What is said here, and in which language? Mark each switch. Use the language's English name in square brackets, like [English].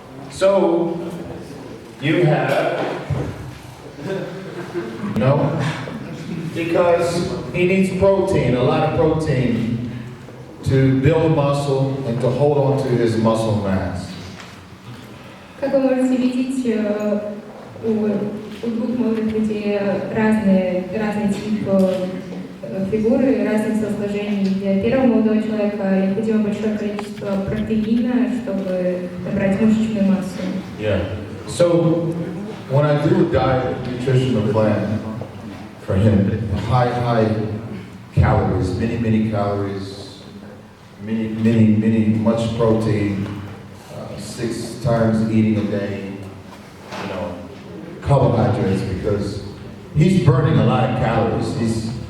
[English] So, you have, because he needs protein, a lot of protein, to build muscle and to hold on to his muscle mass. [Russian] Как вы можете видеть, у двух молодых людей разный тип фигуры, разных телосложений. Для первого молодого человека необходимо большое количество протеина, чтобы набрать мышечную массу. [English] Yeah. So, when I do a diet nutritional plan for him, high calories, many calories, much protein, 6 times eating a day, carbohydrates, because he's burning a lot of calories.